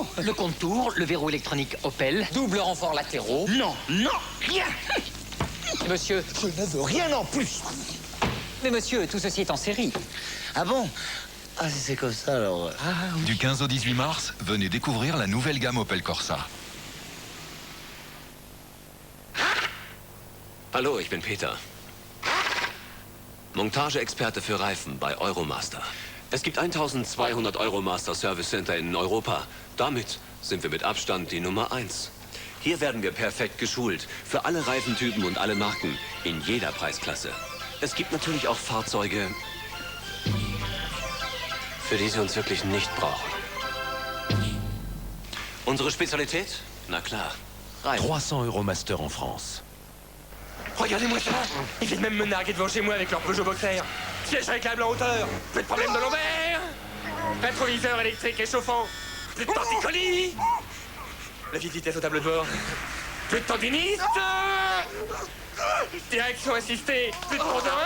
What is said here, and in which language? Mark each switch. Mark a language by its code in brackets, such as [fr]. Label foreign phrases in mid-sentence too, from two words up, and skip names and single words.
[fr] Le compte-tour, le verrou électronique Opel, double renfort latéraux. Non, rien. Monsieur... Je ne veux rien en plus. Mais monsieur, tout ceci est en série. Ah bon? Ah, si c'est comme ça, alors... Du 15 au 18 mars, venez découvrir la nouvelle gamme Opel Corsa. [de] Hallo, ich bin Peter. Montageexperte für Reifen bei Euromaster. Es gibt 1200 Euromaster Service Center in Europa. Damit sind wir mit Abstand die Nummer 1. Hier werden wir perfekt geschult. Für alle Reifentypen und alle Marken. In jeder Preisklasse. Es gibt natürlich auch Fahrzeuge, für die Sie uns wirklich nicht brauchen. Unsere Spezialität? Na klar. Reifen. [fr] 300 Euromaster en France. Regardez-moi ça. Ils viennent même me narguer devant chez moi avec leur Peugeot Boxer. Siège réclame en hauteur. Plus de problème de lombaire. Rétroviseur électrique et chauffant. Plus de torticolis. La petite vitesse au tableau de bord. Plus de tendinite. Direction assistée. Plus de conjoint.